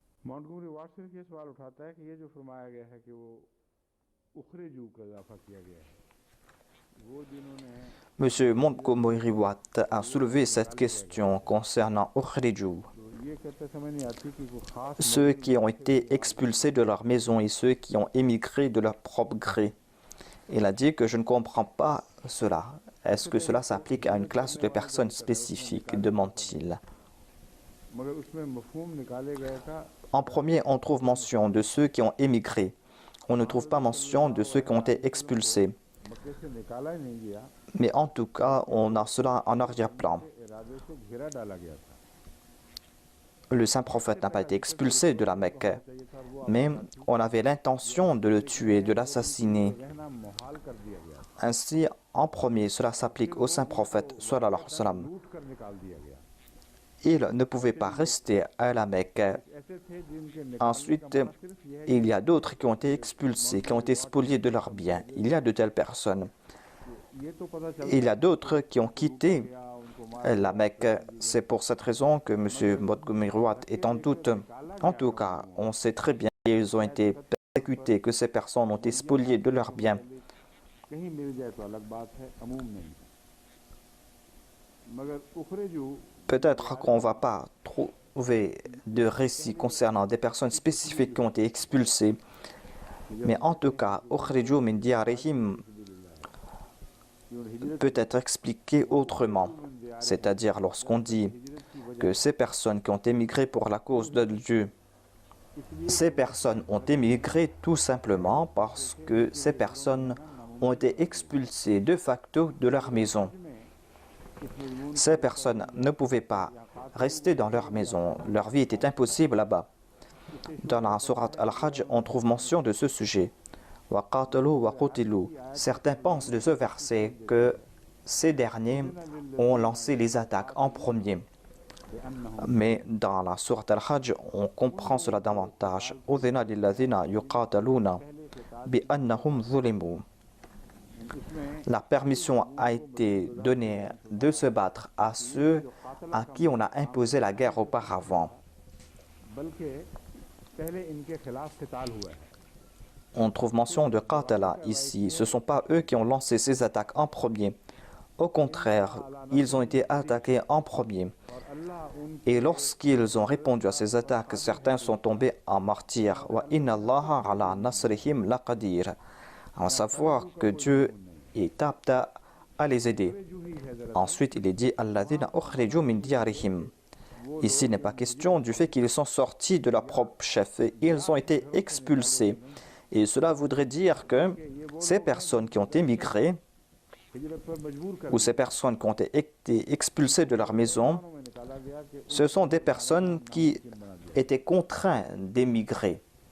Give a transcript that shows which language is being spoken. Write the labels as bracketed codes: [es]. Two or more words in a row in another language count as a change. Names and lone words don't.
[ur] مونٹگمری واٹ صرف یہ سوال اٹھاتا ہے کہ یہ جو فرمایا گیا ہے کہ وہ اخرجوا کا اضافہ کیا گیا ہے وہ جنہوں نے [fr] M. Montgomery Watt a soulevé cette question concernant Ukhriju, [ur] تو یہ کہتے سمجھ نہیں آتی کہ وہ خاص [fr] ceux qui ont été expulsés de leur maison et ceux qui ont émigré de leur propre gré. Il a dit que je ne comprends pas cela. Est-ce que cela s'applique à une classe de personnes spécifiques, demande-t-il. [ur] مگر اس میں مفہوم نکالے گئے تھا [fr] En premier, on trouve mention de ceux qui ont émigré. On ne trouve pas mention de ceux qui ont été expulsés. [ur] مکے سے نکالا ہی نہیں گیا [fr] Mais en tout cas, on a cela en arrière-plan. [ur] کے ارادے سے گھیرا ڈالا گیا تھا [fr] Le saint prophète n'a pas été expulsé de la Mecque, [ur] چاہیے تھا اور وہ [fr] mais on avait l'intention de le tuer, de l'assassiner. [ur] رہنا محال کر دیا گیا تھا [fr] Ainsi, en premier, cela s'applique au saint prophète, [ar] صلى الله عليه وسلم. [ur] لوٹ کر نکال دیا گیا [fr] Il ne pouvait pas rester à la Mecque. [ur] ایسے تھے جن کے نکالنے [fr] Ensuite, [ur] کا مطلب صرف یہ ہے [fr] il y a d'autres qui ont été expulsés, qui ont été spoliés de leurs biens. Il y a de telles personnes. [ur] کہ یہ تو پتا چل [fr] Il y a d'autres qui ont quitté [ur] گیا ان کو مار [fr] la Mecque. C'est pour cette raison que M. Montgomery Watt est en doute. En tout cas, on sait très bien qu'ils ont été persécutés, que ces personnes ont été spoliées de leurs biens. [ur] کہیں مل جائے تو الگ بات ہے عموم نہیں مگر اخرجوا [fr] Peut-être qu'on ne va pas trouver de récits concernant des personnes spécifiques qui ont été expulsées. Mais en tout cas, [ar] أخرجوا من ديارهم [fr] peut être expliqué autrement. C'est-à-dire lorsqu'on dit que ces personnes qui ont émigré pour la cause de Dieu, ces personnes ont émigré tout simplement parce que ces personnes ont été expulsées de facto de leur maison. Ces personnes ne pouvaient pas rester dans leur maison. Leur vie était impossible là-bas. Dans la sourate Al-Hajj, on trouve mention de ce sujet. [ar] وقاتلوا وقتلوا. [fr] Certains pensent de ce verset que ces derniers ont lancé les attaques en premier. Mais dans la sourate Al-Hajj, on comprend cela davantage. [ar] أذن للذين يقاتلون بأنهم ظلموا. [fr] La permission a été donnée de se battre à ceux à qui on a imposé la guerre auparavant. [ur] بلکہ پہلے ان کے خلاف قتال ہوا ہے [fr] On trouve mention de Qatala ici. Ce ne sont pas eux qui ont lancé ces attaques en premier. Au contraire, ils ont été attaqués en premier. [ur] اور اللہ ان [fr] Et lorsqu'ils ont répondu à ces attaques, certains sont tombés en martyrs. [ar] وإن الله على نصرهم لقدير. [fr] À savoir que Dieu est apte à les aider. Ensuite, il est dit [ar] الذين أخرجوا من ديارهم. [fr] Ici, il n'est pas question du fait qu'ils sont sortis de leur propre chef. Ils ont été expulsés. Et cela voudrait dire que ces personnes qui ont émigré [ur] ہجرت پر مجبور کر [fr] ou ces personnes qui ont été expulsées de leur maison, [ur] میں نکالا گیا کہ [fr] ce sont des personnes qui étaient contraintes d'émigrer.